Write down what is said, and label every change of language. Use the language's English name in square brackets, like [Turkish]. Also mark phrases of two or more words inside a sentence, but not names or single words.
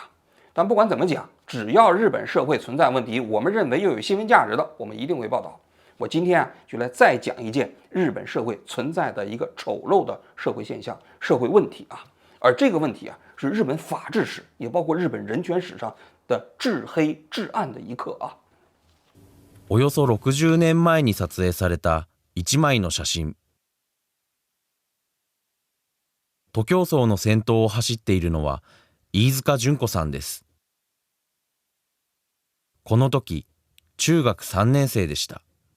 [Chinese] 但不管怎么讲，只要日本社会存在问题，我们认为又有新闻价值的，我们一定会报道。我今天啊就来再讲一件日本社会存在的一个丑陋的社会现象、社会问题啊。而这个问题啊，是日本法治史，也包括日本人权史上的至黑至暗的一刻啊。 [Japanese] およそ60年前に撮影された一枚の写真。徒競走の先頭を走っているのは飯塚純子さんです。この時、中学3年生でした。